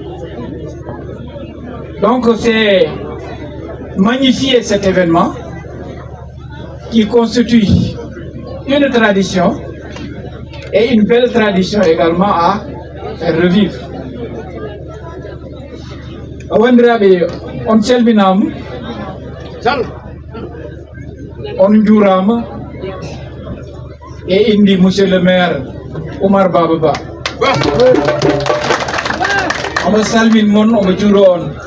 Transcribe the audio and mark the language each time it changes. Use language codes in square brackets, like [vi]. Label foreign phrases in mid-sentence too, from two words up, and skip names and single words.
[fr] Donc c'est magnifier cet événement qui constitue une tradition et une belle tradition également à faire revivre. [ff] wandiraɓe on calminama on juurama e indi [fr] monsieur le maire [ff] Oumar Baba Ba omo salmin mon omo juuro on